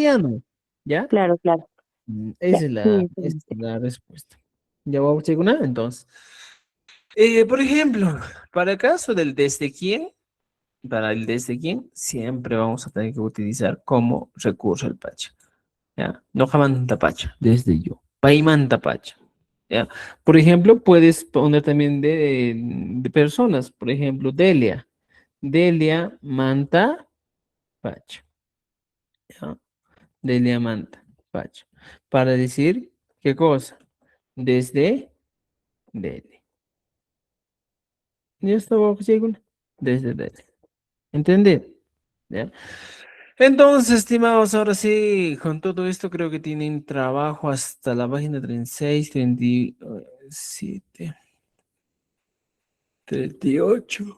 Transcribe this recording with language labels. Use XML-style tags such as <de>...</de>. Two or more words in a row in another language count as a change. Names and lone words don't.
<es>castellano, ¿ya? claro, claro. Ya, Esa es sí, esa sí, es sí. la respuesta. ¿Ya vamos a hacer una? Entonces, por ejemplo, para el caso del desde quién, para el desde quién, siempre vamos a tener que utilizar como recurso el pacha. ¿Ya?</es> <qu>No jamanta pacha, desde yo. Paimanta pacha.</qu> <es>¿Ya? Por ejemplo, puedes poner también de personas. Por ejemplo,</es> <qu>Delia. Delia manta pacha. ¿Ya? Delia manta pacha.</qu> <es>Para decir, ¿qué cosa? Desde Delia. ¿Ya está bajo signo? Desde Delia. ¿Entendés? ¿Ya? Entonces, estimados, ahora sí, con todo esto creo que tienen trabajo hasta la página 36, 37, 38.</es>